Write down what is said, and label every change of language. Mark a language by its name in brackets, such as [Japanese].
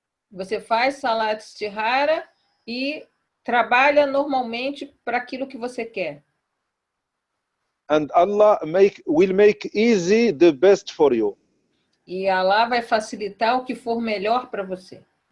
[Portuguese] Você faz salat istikhara e trabalha normalmente para aquilo que você quer. [English] And Allah will make easy the best for you. [Portuguese] E Allah vai facilitar o que for melhor para você.